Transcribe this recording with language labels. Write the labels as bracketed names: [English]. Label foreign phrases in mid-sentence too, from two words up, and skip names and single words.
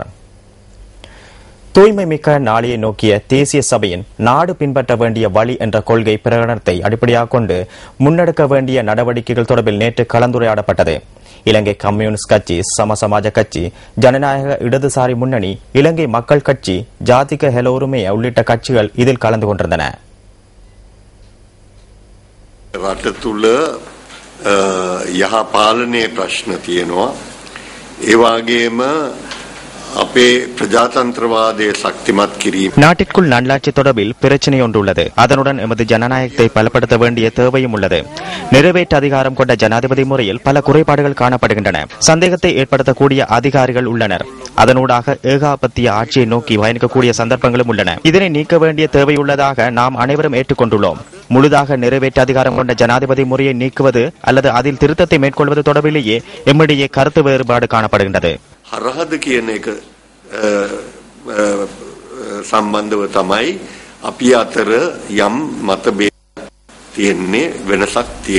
[Tamil] தூய்மை மிக்க நாளையை நோக்கிய தேசிய சபையின் நாடு பின்பற்ற வேண்டிய வழி என்ற கொள்கை பிரகடனத்தை அடிப்படையாக கொண்டு முன்னெடுக்க வேண்டிய நடவடிக்கைகள் தொடர்பில் நேற்று கலந்துரையாடப்பட்டது. இலங்கை கம்யூனிஸ்ட் கட்சி, சமசமாஜ கட்சி, ஜனநாயக இடதுசாரி முன்னணி, இலங்கை மக்கள் கட்சி, ஜாதிக ஹெலோருமே உள்ளிட்ட கட்சிகள் இதில் கலந்து கொண்டிருந்தன. [Sinhala] රට තුළ යහ පාලනයේ ප්‍රශ්න තියෙනවා. ඒ වගේම අපේ ප්‍රජාතන්ත්‍රවාදයේ ශක්තිමත් කිරීම. [Tamil] நாட்டிற்குள் நல்லாட்சி தொடர்பில் பிரச்சனை ஒன்று உள்ளது. அதனுடன் எமது ஜனநாயகத்தை பலப்படுத்த வேண்டிய தேவையும் உள்ளது. நிறைவேற்று அதிகாரம் கொண்ட ஜனாதிபதி முறையில் பல குறைபாடுகள் காணப்படுகின்றன. சந்தேகத்தை ஏற்படுத்தக்கூடிய அதிகாரிகள் உள்ளனர். அதனூடாக ஏகாபத்திய ஆட்சியை நோக்கி பயணிக்கக்கூடிய சந்தர்ப்பங்களும் உள்ளன. இதனை நீக்க வேண்டிய தேவையுள்ளதாக நாம் அனைவரும் ஏற்றுக்கொண்டுள்ளோம். முழுதாக நிறைவேற்று அதிகாரம் கொண்ட ஜனாதிபதி முறையை நீக்குவது அல்லது அதில் திருத்தத்தை மேற்கொள்வது தொடர்பிலேயே எம்மிடையே கருத்து வேறுபாடு காணப்படுகின்றது. [Sinhala] හරහද කියන එක සම්බන්ධව තමයි අපි අතර යම් මතභේද තියෙන්නේ වෙනසක්